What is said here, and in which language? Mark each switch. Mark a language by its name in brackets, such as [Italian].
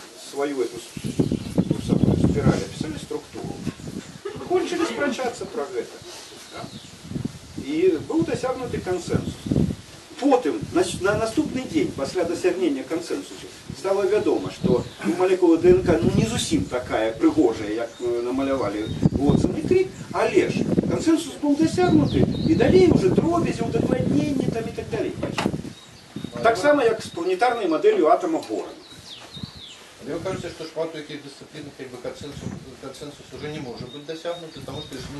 [Russian] свою эту спираль, описали структуру. Кончили спрачаться про это. Да? [Ukrainian] І був досягнутий консенсус. Потім, на наступний день, після досягнення консенсусу, стало відомо, що молекула ДНК не зовсім така пригожа, як намалювали Уотсон і Крік, але ж консенсус був досягнутий, і далі вже дробязі, удовлетнення там і так далі. Так само, як з планетарною моделлю атома Бора. [Russian] Мне кажется, что в таких дисциплинах консенсус уже не может быть достигнут, потому что